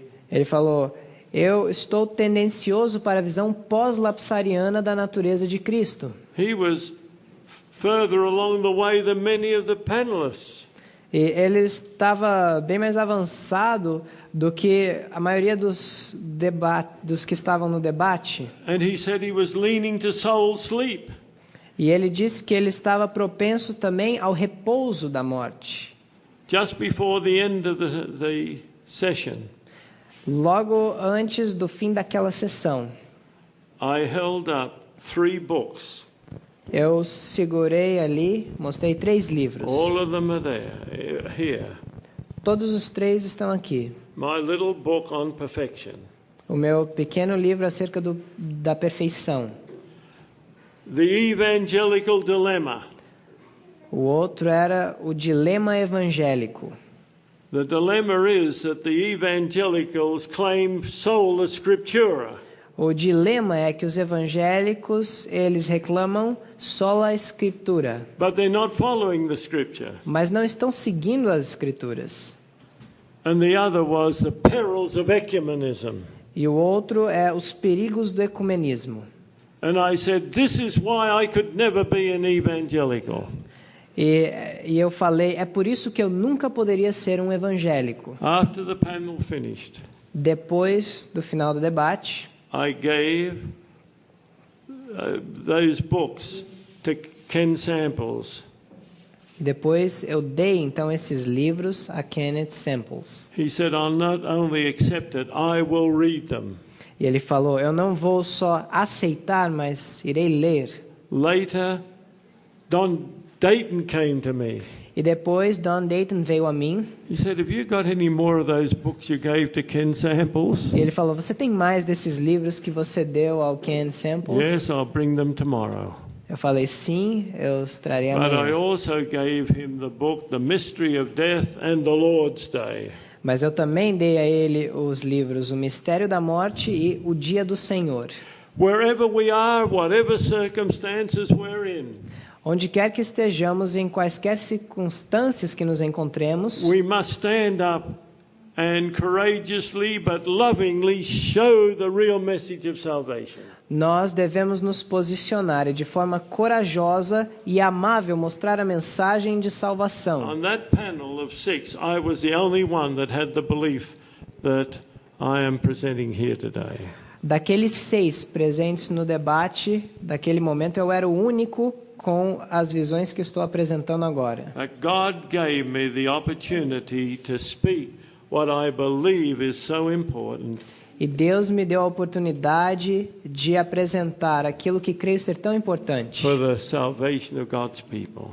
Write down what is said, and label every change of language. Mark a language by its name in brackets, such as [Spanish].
[Portuguese] ele falou, eu estou tendencioso para a visão pós-lapsariana da natureza de Cristo. [English] He was further along the way than many of the panelists. [Portuguese] E ele estava bem mais avançado do que a maioria dos que estavam no debate. [English] And he said he was leaning to soul sleep. [Portuguese] E ele disse que ele estava propenso também ao repouso da morte. [English] Just before the end of the session, [Portuguese] Logo antes do fim daquela sessão, [English] I held up 3 books. [Portuguese] eu segurei ali, mostrei 3 livros. [English] All of them are there, here. [Portuguese] Todos os 3 estão aqui. [English] My little book on perfection. [Portuguese] O meu pequeno livro acerca da perfeição. [English] The Evangelical Dilemma. [Portuguese] O outro era o dilema evangélico. [English] The dilemma is that the evangelicals claim sola scriptura. [Portuguese] O dilema é que os evangélicos, eles reclamam sola escritura, [English] But they're not following the scripture. [Portuguese] mas não estão seguindo as escrituras. [English] And the other was the perils of ecumenism. [Portuguese] E o outro é os perigos do ecumenismo. [English] And I said, this is why I could never be an evangelical. [Portuguese] E eu falei, é por isso que eu nunca poderia ser um evangélico. [English] After the panel finished, [Portuguese] Depois do final do debate, [English] I gave those books to Ken Samples. [Portuguese] depois eu dei então esses livros a Kenneth Samples. [English] He said, I'll not only accept it, I will read them. [Portuguese] E ele falou, eu não vou só aceitar, mas irei ler. [English] Later, Don Dayton came to me. [Portuguese] E depois Don Dayton veio a mim. [English] He said, have you got any more of those books you gave to Ken Samples? [Portuguese] E ele falou, você tem mais desses livros que você deu ao Ken Samples? [English] Yes, I'll bring them tomorrow. [Portuguese] Eu falei, sim, eu os trarei [English] But I [Portuguese] amanhã. [English] also gave him the book, The Mystery of Death and the Lord's Day. [Portuguese] Mas eu também dei a ele os livros O Mistério da Morte e O Dia do Senhor. [English] Wherever we are, whatever circumstances we're in, [Portuguese] Onde quer que estejamos, em quaisquer circunstâncias que nos encontremos, [English] we must stand up and courageously but lovingly show the real message of salvation. [Portuguese] nós devemos nos posicionar e de forma corajosa e amável mostrar a mensagem de salvação. [English] On that panel of 6, I was the only one that had the belief that I am presenting here today. [Portuguese] Daqueles 6 presentes no debate, daquele momento eu era o único com as visões que estou apresentando agora. [English] That God gave me the opportunity to speak what I believe is so important. [Portuguese] E Deus me deu a oportunidade de apresentar aquilo que creio ser tão importante [English] For the salvation of God's people.